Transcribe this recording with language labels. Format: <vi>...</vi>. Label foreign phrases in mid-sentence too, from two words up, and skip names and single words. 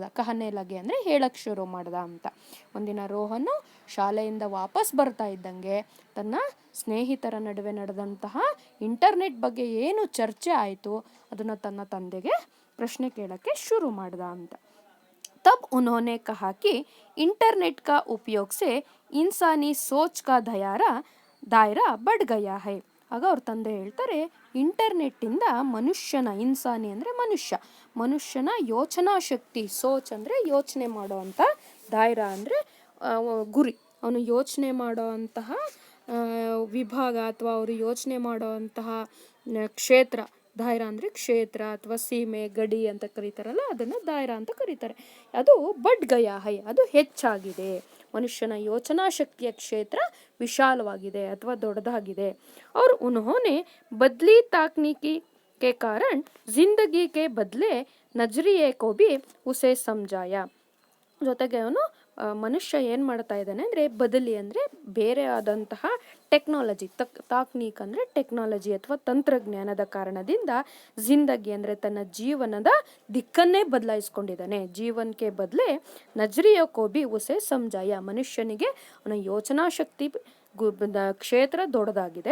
<hi>कहने लगे</hi> <kn>ಅಂದರೆ ಹೇಳಕ್ಕೆ ಶುರು ಮಾಡ್ದ ಅಂತ. ಒಂದಿನ ರೋಹನು ಶಾಲೆಯಿಂದ ವಾಪಸ್ ಬರ್ತಾ ಇದ್ದಂಗೆ ತನ್ನ ಸ್ನೇಹಿತರ ನಡುವೆ ನಡೆದಂತಹ ಇಂಟರ್ನೆಟ್ ಬಗ್ಗೆ ಏನು ಚರ್ಚೆ ಆಯಿತು ಅದನ್ನು ತನ್ನ ತಂದೆಗೆ ಪ್ರಶ್ನೆ ಕೇಳಕ್ಕೆ ಶುರು ಮಾಡ್ದ ಅಂತ.</kn> <hi>तब उन्होंने कहा कि इंटरनेट का उपयोग से इंसानी सोच का दायरा बढ़ गया है.</hi> <kn>ಆಗ ಅವ್ರ ತಂದೆ ಹೇಳ್ತಾರೆ, ಇಂಟರ್ನೆಟ್ಟಿಂದ ಮನುಷ್ಯನ, ಇನ್ಸಾನಿ ಅಂದರೆ ಮನುಷ್ಯನ ಯೋಚನಾ ಶಕ್ತಿ, ಸೋಚ್ ಅಂದರೆ ಯೋಚನೆ ಮಾಡೋ ಅಂಥ, ದಾಯರ ಅಂದರೆ ಗುರಿ, ಅವನು ಯೋಚನೆ ಮಾಡೋ ಅಂತಹ ವಿಭಾಗ ಅಥವಾ ಅವರು ಯೋಚನೆ ಮಾಡೋ ಅಂತಹ ಕ್ಷೇತ್ರ, ದಾಯರ ಅಂದರೆ ಕ್ಷೇತ್ರ ಅಥವಾ ಸೀಮೆ, ಗಡಿ ಅಂತ ಕರೀತಾರಲ್ಲ, ಅದನ್ನು ದಾಯರ ಅಂತ ಕರೀತಾರೆ. ಅದು</kn> <hi>बढ़ गया है,</hi> <kn>ಅದು ಹೆಚ್ಚಾಗಿದೆ. ಮನುಷ್ಯನ ಯೋಚನಾ ಶಕ್ತಿಯ ಕ್ಷೇತ್ರ ವಿಶಾಲವಾಗಿದೆ ಅಥವಾ ದೊಡ್ಡದಾಗಿದೆ.</kn> <hi>और उन्होंने बदली तकनीकी के कारण जिंदगी के बदले नजरिए को भी उसे समझाया.</hi> <kn>ಜೊತೆಗೆ ಅವನು ಮನುಷ್ಯ ಏನು ಮಾಡ್ತಾ ಇದ್ದಾನೆ ಅಂದರೆ, ಬದಲಿ ಅಂದರೆ ಬೇರೆ ಆದಂತಹ ಟೆಕ್ನಾಲಜಿ, ತಾಕ್ನೀಕ್ ಅಂದರೆ ಟೆಕ್ನಾಲಜಿ ಅಥವಾ ತಂತ್ರಜ್ಞಾನದ ಕಾರಣದಿಂದ, ಜಿಂದಗಿ ಅಂದರೆ ತನ್ನ ಜೀವನದ ದಿಕ್ಕನ್ನೇ ಬದಲಾಯಿಸ್ಕೊಂಡಿದ್ದಾನೆ. ಜೀವನಕ್ಕೆ</kn> <hi>बदले नजरिए को भी उसे समझाया,</hi> <kn>ಮನುಷ್ಯನಿಗೆ ಅವನ ಯೋಚನಾ ಶಕ್ತಿ ಕ್ಷೇತ್ರ ದೊಡ್ಡದಾಗಿದೆ.</kn>